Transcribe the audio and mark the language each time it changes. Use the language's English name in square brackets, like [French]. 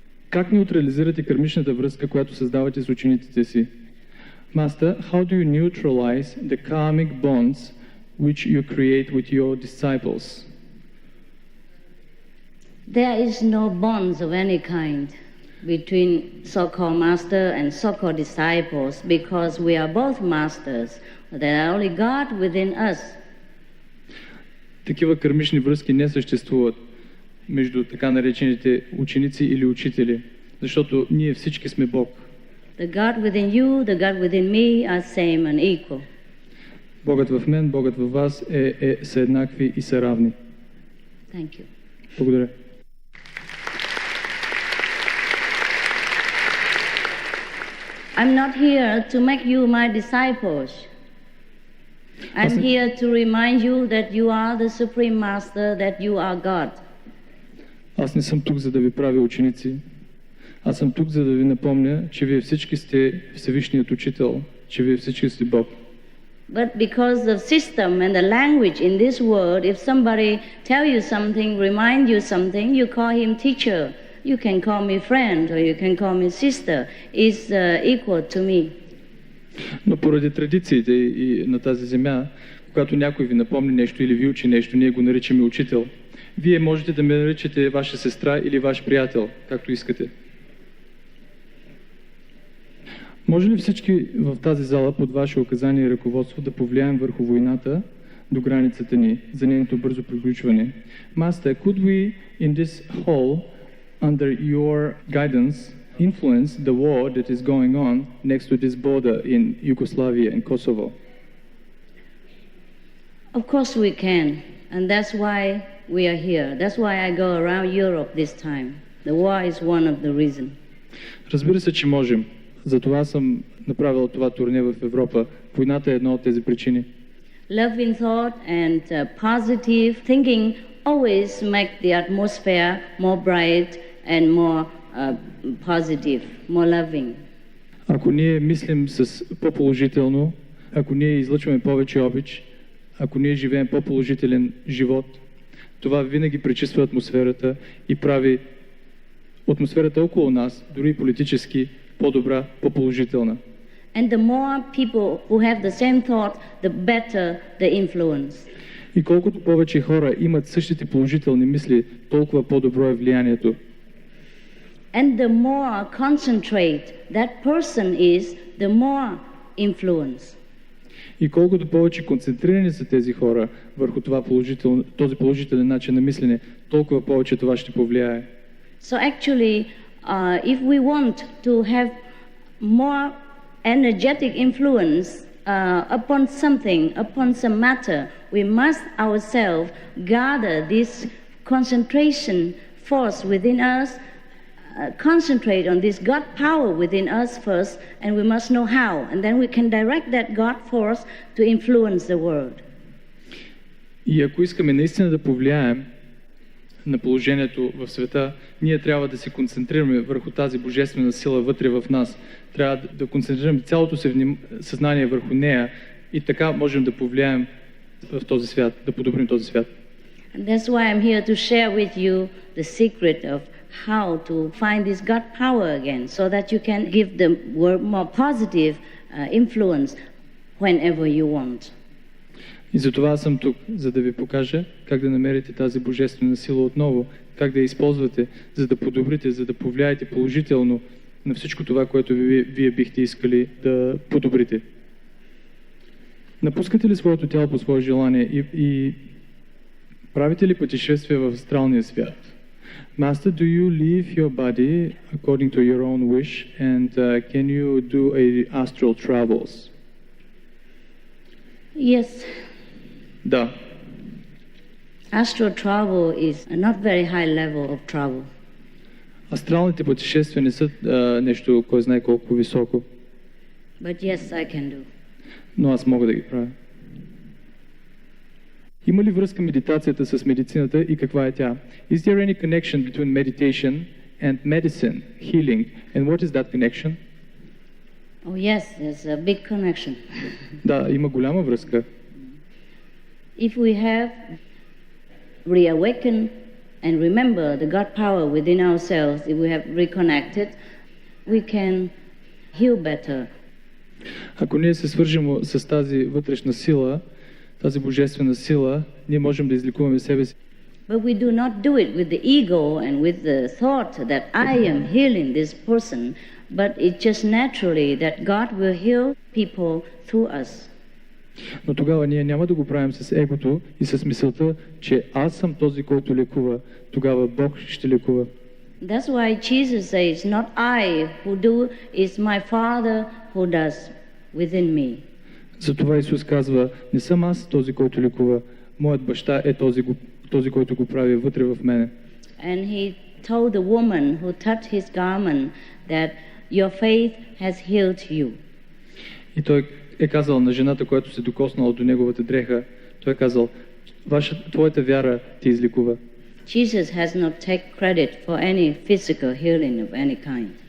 [Bulgarian] Как неутрализирате кармичната връзка, която създавате с учениците си? [English] Master, how do you neutralize the karmic bonds which you create with your disciples? There is no bonds of any kind between so-called master and so-called disciples because we are both masters. There are only God within us. [Bulgarian] Такива кармични връзки не съществуват между така наречените ученици или учители, защото ние всички сме Бог. [English] The God within you, the God within me are same and equal. [Bulgarian] Богът в мен, Богът във вас са еднакви и са равни. [English] Thank you. [Bulgarian] Благодаря. [English] I'm not here to make you my disciples. I'm here to remind you that you are the Supreme Master, that you are God. [Bulgarian] Аз не съм тук, за да ви правя ученици. Аз съм тук, за да ви напомня, че вие всички сте Всевишният Учител, че вие всички сте Бог. [English] But because of system and the language in this world, if somebody tell you something, remind you something, you call him teacher. You can call me friend or you can call me sister. It's equal to me. [Bulgarian] Но поради традициите и на тази земя, когато някой ви напомни нещо или ви учи нещо, ние го наричаме учител. Вие можете да ме наричате ваша сестра или ваш приятел, както искате. Може ли всички в тази зала под ваше указание и ръководство да повлияем върху войната до границата ни за нейното бързо приключване? [English] Master, could we in this hall, under your guidance, influence the war that is going on next to this border in Yugoslavia and Kosovo? Of course we can, and that's why we are here. That's why I go around Europe this time. The war is one of the reasons. [Bulgarian] Разбира се, че можем. Затова съм направил това турне в Европа. Войната е една от тези причини. [English] Loving thought and positive thinking always make the atmosphere more bright and more positive, more loving. [Bulgarian] Ако ние мислим с по-положително, ако ние излъчваме повече обич, ако ние живеем по-положителен живот, това винаги пречиства атмосферата и прави атмосферата около нас, дори политически, по-добра, по-положителна. [English] And the more people who have the same thought, the better the influence. [Bulgarian] И колкото повече хора имат същите положителни мисли, толкова по-добро е влиянието. [English] And the more concentrate that person is, the more influence. [Bulgarian] И колкото повече концентрирани са тези хора върху този положителен начин на мислене, толкова повече това ще повлияе. [English] So actually, if we want to have more energetic influence upon something, upon some matter, we must ourselves gather this concentration force within us, concentrate on this God power within us first, and we must know how, and then we can direct that God force to influence the world. [Bulgarian] И ако искаме наистина да повлияем на положението в света, ние трябва да се концентрираме върху тази божествена сила вътре в нас. Трябва да концентрираме цялото си съзнание върху нея и така можем да повлияем в този свят, да подобрим този свят. [English] And that's why I'm here to share with you the secret of how to find this God power again, so that you can give the world more positive influence whenever you want. [Bulgarian] И затова аз съм тук, за да ви покажа как да намерите тази божествена сила отново, как да я използвате, за да подобрите, за да повлияете положително на всичко това, което вие бихте искали да подобрите. Напускате ли своето тяло по свое желание и правите ли пътешествия в астралния свят? [English] Master, do you leave your body according to your own wish, and can you do astral travels? Yes. [Bulgarian] Да. [English] Astral travel is a not very high level of travel. [Bulgarian] Астралните пътешествия не са нещо, кой знае колко високо. [English] But yes, I can do. [Bulgarian] Но аз мога да ги правя. Има ли връзка медитацията с медицината и каква е тя? [English] Is there any connection between meditation and medicine, healing? And what is that connection? Oh yes, there's a big connection. [Bulgarian] Да, има голяма връзка. [English] If we have reawakened and remember the God power within ourselves, if we have reconnected, we can heal better. [Bulgarian] Ако ние се свържем с тази вътрешна сила, тази божествена сила, ние можем да излекуваме себе си. [English] But we do not do it with the ego and with the thought that I am healing this person, but it's just naturally that God will heal people through us. [Bulgarian] Но тогава ние няма да го правим с егото и с мисълта, че аз съм този, който лекува. Тогава Бог ще лекува. [English] That's why Jesus says, not I who do, is my Father who does within me. [Bulgarian] Затова Исус казва, не съм аз този, който лекува. Моят баща е този, който го прави вътре в мене. [English] And he told the woman who touched his garment that your faith has healed you. [Bulgarian] И той е казал на жената, която се докоснала до неговата дреха, той е казал, твоята вяра те излекува. [English] Jesus has not taken credit for any physical healing of any kind.